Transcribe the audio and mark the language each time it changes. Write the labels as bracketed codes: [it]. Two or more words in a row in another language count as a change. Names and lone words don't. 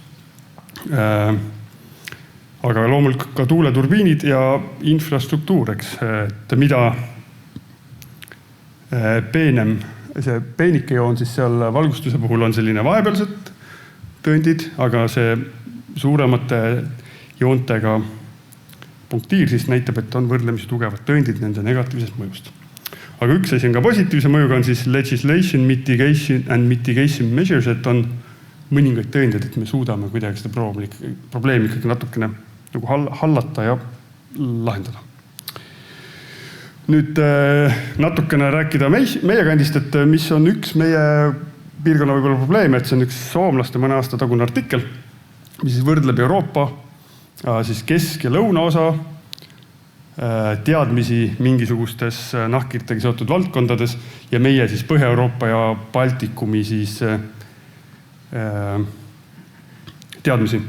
[et] aga loomulikult ka tuuleturbiinid ja infrastruktuur, et mida peenem, see peenike joon siis seal valgustuse puhul on selline vahepealsed tõendid, aga see suuremate joontega punktiir siis näitab, et on võrdlemisi tugevad tõendid nende negatiivsest mõjust. Aga üks asi on ka positiivse mõjuga on siis [en] legislation, mitigation and mitigation measures, [et] et on mõningaid tõendeid, et me suudame kuidagi seda probleemi ikkagi natukene nagu hallata ja lahendada. Nüüd natukene rääkida meie kandist, et mis on üks meie piirkonna võib-olla probleem, et see on üks soomlaste mõne aasta tagune artikkel, mis siis võrdleb Euroopa siis kesk- ja lõunaosa teadmisi mingisugustes nahkhiirtega seotud valdkondades ja meie siis Põhja-Euroopa ja Baltikumi siis teadmisi.